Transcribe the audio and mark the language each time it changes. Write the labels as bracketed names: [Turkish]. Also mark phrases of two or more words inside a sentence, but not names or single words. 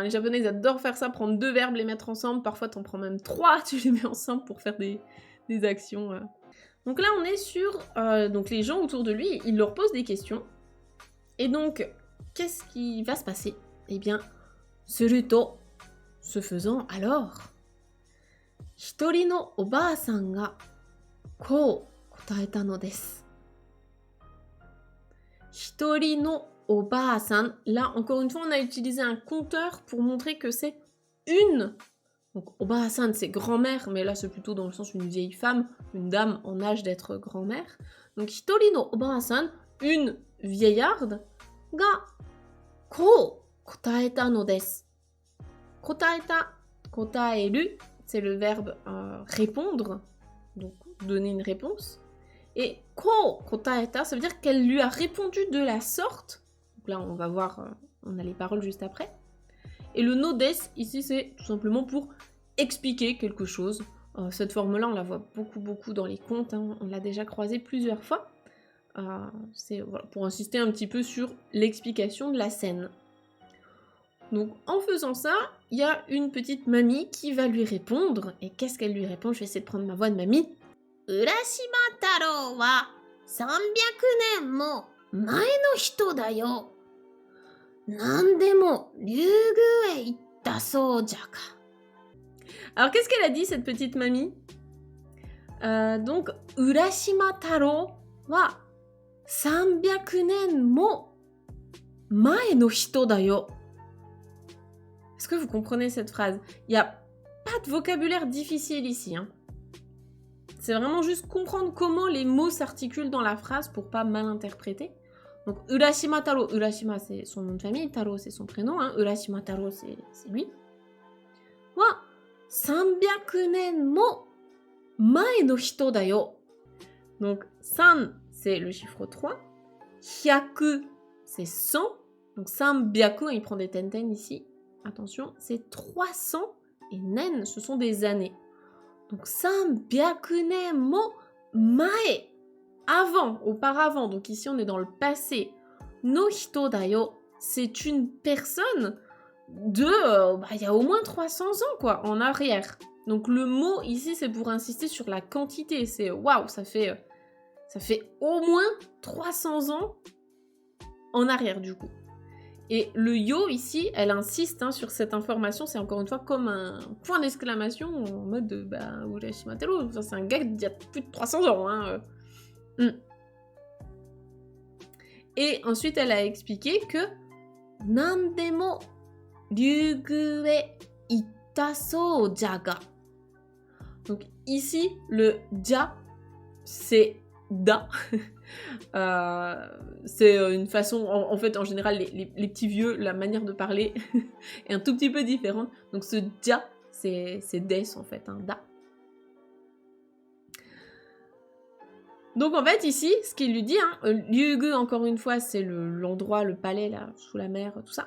[French] Les Japonais, ils adorent faire ça, prendre 2 verbes, les mettre ensemble. Parfois, t'en prends même 3, tu les mets ensemble pour faire des actions. Donc là, on est sur donc les gens autour de lui, il leur pose des questions. Et donc, qu'est-ce qui va se passer? Eh bien, suruto, ce faisant, alors, [Japanese] 一人のおばさんがこう答えたのです. 一人のおばさん, [French] là encore une fois on a utilisé un compteur pour montrer que c'est une. Donc oba-san c'est grand-mère, mais là c'est plutôt dans le sens une vieille femme, une dame en âge d'être grand-mère. [Japanese] Donc 一人のおばさん, [French] une vieillarde, [Japanese] がこう答えたのです. 答えた、答える, [French] c'est le verbe répondre, donc donner une réponse. Et [Japanese] こう答えた, [French] ça veut dire qu'elle lui a répondu de la sorte. Donc là, on va voir, on a les paroles juste après. Et le [Japanese] のです, [French] ici, c'est tout simplement pour expliquer quelque chose. Cette forme-là, on la voit beaucoup dans les contes. Hein, on l'a déjà croisée plusieurs fois. C'est voilà, pour insister un petit peu sur l'explication de la scène. Donc en faisant ça, il y a une petite mamie qui va lui répondre. Et qu'est-ce qu'elle lui répond? Je vais essayer de prendre ma voix de mamie. Urashima Taro wa 300年も前の人だよ。 [Japanese] 何でも竜宮へ行ったそうじゃか。 [French] Alors qu'est-ce qu'elle a dit cette petite mamie? Donc Urashima Taro [Japanese] は300年も前の人だよ。 [French] Est-ce que vous comprenez cette phrase? Il n'y a pas de vocabulaire difficile ici. Hein. C'est vraiment juste comprendre comment les mots s'articulent dans la phrase pour pas mal interpréter. Donc, Urashima Taro. Urashima, c'est son nom de famille. Taro, c'est son prénom. Hein. Urashima Taro, c'est lui. [Japanese] は300年も前の人だよ. [French] Donc, 3, c'est le chiffre 3. 100, c'est 100. Donc, 300, il prend des tenten ici. Attention, c'est 300 et nen, ce sont des années. Donc [Japanese] 300年も前, [French] avant, auparavant. Donc ici, on est dans le passé. [Japanese] の人だよ, [French] c'est une personne de, il y a au moins 300 ans, quoi, en arrière. Donc le mot ici, c'est pour insister sur la quantité. C'est waouh, ça fait au moins 300 ans en arrière, du coup. Et le yo ici, elle insiste sur cette information, c'est encore une fois comme un point d'exclamation en mode Urashima Taro, c'est un gars d'il y a plus de 300 ans. Hein. Et ensuite, elle a expliqué que [Japanese] 何でも竜宮へ行ったそうじゃが. [French] Donc ici, le ja, c'est da. C'est une façon, en fait, en général, les petits vieux, la manière de parler est un tout petit peu différente. Donc ce ja, c'est des en fait, un da. Donc en fait, ici, ce qu'il lui dit, Ryugu, encore une fois, c'est l'endroit, le palais, là, sous la mer, tout ça.